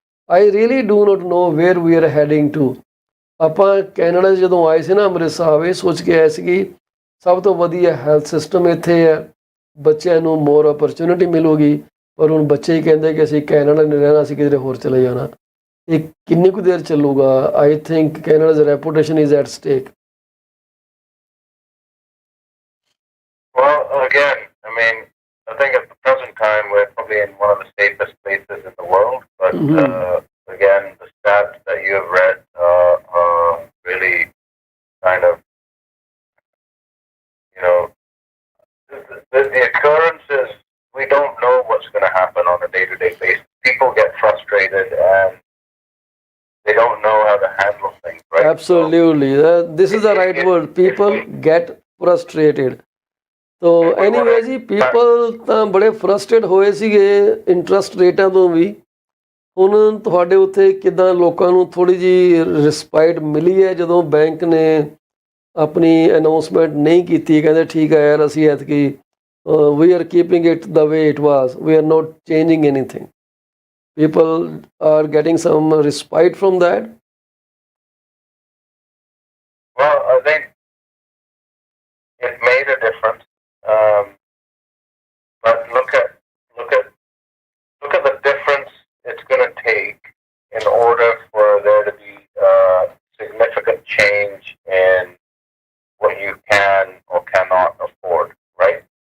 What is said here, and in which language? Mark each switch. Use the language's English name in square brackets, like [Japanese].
[English] I really do not know where we are heading to. [Punjabi] ਆਪਾਂ Canada 'ਚ ਜਦੋਂ ਆਏ ਸੀ ਨਾ ਅੰਮ੍ਰਿਤ ਸਾਹਿਬ, ਇਹ ਸੋਚ ਕੇ ਆਏ ਸੀ ਕਿ ਸਭ ਤੋਂ ਵਧੀਆ ਹੈਲਥ ਸਿਸਟਮ ਇੱਥੇ ਹੈ, ਬੱਚਿਆਂ ਨੂੰ ਮੋਰ ਅਪਰਚੁਨਿਟੀ ਮਿਲੂਗੀ, ਪਰ ਹੁਣ ਬੱਚੇ ਹੀ ਕਹਿੰਦੇ ਕਿ ਅਸੀਂ ਕੈਨੇਡਾ ਨਹੀਂ ਰਹਿਣਾ, ਅਸੀਂ ਕਿਧਰੇ ਹੋਰ ਚਲੇ ਜਾਣਾ। ਇਹ ਕਿੰਨੀ ਕੁ ਦੇਰ ਚੱਲੂਗਾ? [English] I think Canada's reputation is at stake. Well, again, I mean, I think at the present time we're probably in one of the safest places in the world, but again, the stats that you have read are really kind of, you know, the occurrences, we don't know what's going to happen on a day-to-day basis. People get frustrated and they don't know how to handle things, right? Absolutely. This is the right word. People get frustrated. [Punjabi] ਤੋ anyway ਜੀ, people ਤਾਂ ਬੜੇ frustrate ਹੋਏ ਸੀਗੇ interest ਰੇਟਾਂ ਤੋਂ ਵੀ। ਹੁਣ ਤੁਹਾਡੇ ਉੱਥੇ ਕਿੱਦਾਂ ਲੋਕਾਂ ਨੂੰ ਥੋੜ੍ਹੀ ਜਿਹੀ ਰਿਸਪਾਈਟ ਮਿਲੀ ਹੈ ਜਦੋਂ ਬੈਂਕ ਨੇ ਆਪਣੀ ਅਨਾਊਂਸਮੈਂਟ ਨਹੀਂ ਕੀਤੀ, ਕਹਿੰਦੇ ਠੀਕ ਹੈ ਯਾਰ ਅਸੀਂ ਐਤਕੀ [English] We are keeping it the way it was, we are not changing anything. People are getting some respite from that? Well, I think it made a difference. But look at the difference it's going to take in order for there to be significant change in what you can or cannot afford, right?